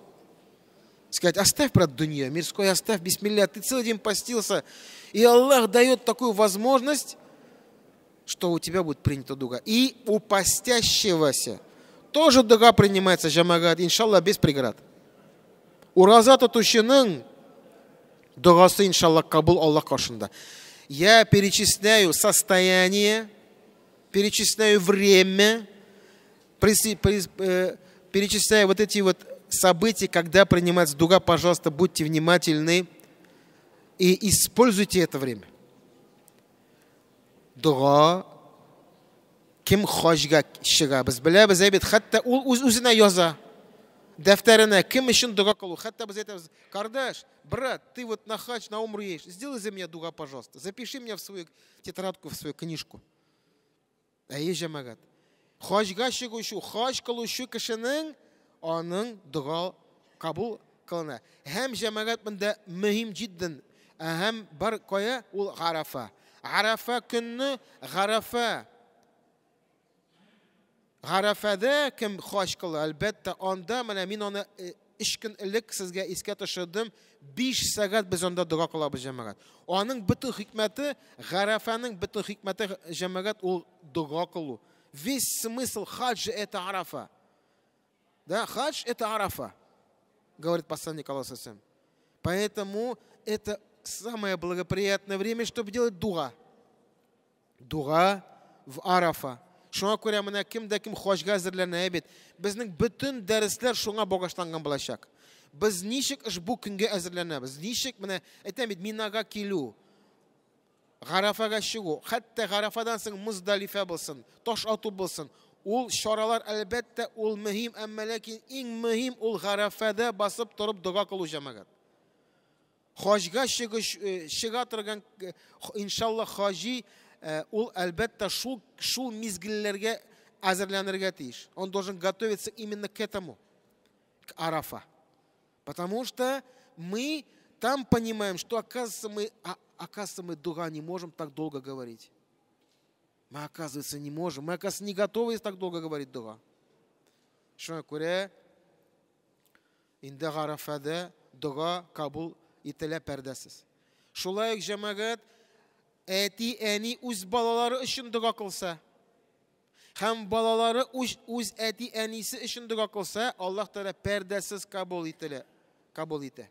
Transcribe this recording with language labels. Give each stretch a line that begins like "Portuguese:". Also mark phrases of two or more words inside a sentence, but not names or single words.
Russian: Сказать, оставь, брат, дунья, мирской оставь, бисмилля, ты целый день постился, и Аллах дает такую возможность, что у тебя будет принята дуга. И у постящегося тоже дуга принимается, җәмәгать, иншаллах, без преград.
Tatar: У раза тотучының дугасы, иншаллах, кабул Аллах каршында.
Russian: Я перечисляю состояние, перечисляю время, перечисляю вот эти вот события, когда принимается дуга. Пожалуйста, будьте внимательны и используйте это время.
Tatar: Дуга кем хаҗга чыга, без беләбез, әйбит, хәтта ул үзенә яза. Дәфтәренә кем өчен дуга кылу. Хәтта без әйтәбез, кардаш,
Russian: брат, ты вот на хаҗ, на умру едешь, сделай за меня дуга, пожалуйста. Запиши меня в свою тетрадку, в свою книжку.
Tatar: Әйе, җәмәгать. Хаҗга чыгучы, хаҗ кылучы кешенең аның дуга кабул кылына. Һәм җәмәгать монда мөһим җиддән. Һәм бар кая ул Арафа. Арафа көнне Арафада кем хаҗ кылы, әлбәттә анда менә мин аны 3 көн элек сезгә искә төшердем. 5 сәгать без анда дуга кылабыз, җәмәгать. Аның бөтен хикмәте, Арафаның бөтен хикмәте, җәмәгать, ул дуга кылу.
Russian: Весь смысл хаджа это Арафа. Да, хадж это Арафа, говорит посланник Аллаха. Поэтому это самое благоприятное время, чтобы делать дуга. Дуга в Арафа.
Tatar: Шуңа күрә менә кемдә кем хаҗга әзерләнә бит. Безнең бөтен дәресләр шуңа багышланган булачак. Без ничек бу көнгә әзерләнәбез? Ничек менә әйтәм бит, Минага килү, Арафага чыгу, хәтта Арафадан соң Муздалифа булсын, таш ату булсын. Ул чаралар әлбәттә ул мөһим, әмма ләкин иң мөһим ул Арафада басып торып дуга кылу, җәмәгать. Хаҗга чыга торган, иншаллах, хаҗи ул әлбәттә шул мизгилләргә әзерләнергә тиеш.
Russian: Он должен готовиться именно к этому, к Арафа. Потому что мы там понимаем, что оказывается мы дуга не можем так долго говорить. Мы, оказывается, не можем. Мы, оказывается, не готовы так долго говорить дуга.
Tatar: Шуңа күрә Инде Гарафада дуга кабул ителә пәрдәсез. Шулай ук җәмәгать әти, әни үз балалары өчен дуга кылса, һәм балалары үз әти, әнисе өчен дуга кылса, Аллаһ Тәгалә пәрдәсез кабул итә.